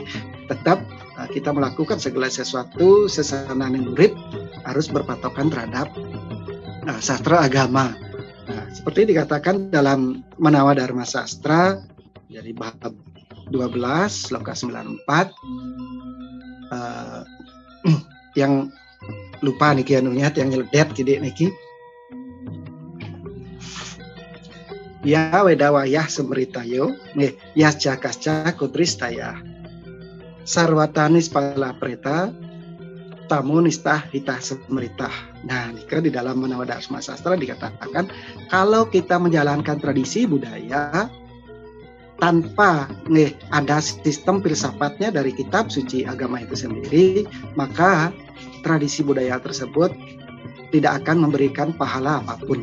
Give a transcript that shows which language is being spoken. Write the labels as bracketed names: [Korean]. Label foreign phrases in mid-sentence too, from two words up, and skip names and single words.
[Indonesian] Tetap kita melakukan segala sesuatu sesana murid harus berpatokan terhadap sastra agama. Nah, seperti dikatakan dalam Manawa Dharma Sastra dari bab 12 sloka 94 yang lupa niki anunya yang nyeledet gede niki. [Sanskrit] Ya wedawayah semeritayo, ya jakasca kutristaya, sarwatanis pala preta, tamu nistah hitah semeritah. [Indonesian] Nah, nika di dalam Manawa Dharma Sastra dikatakan kalau kita menjalankan tradisi budaya tanpa ada sistem filsafatnya dari kitab suci agama itu sendiri, maka tradisi budaya tersebut tidak akan memberikan pahala apapun.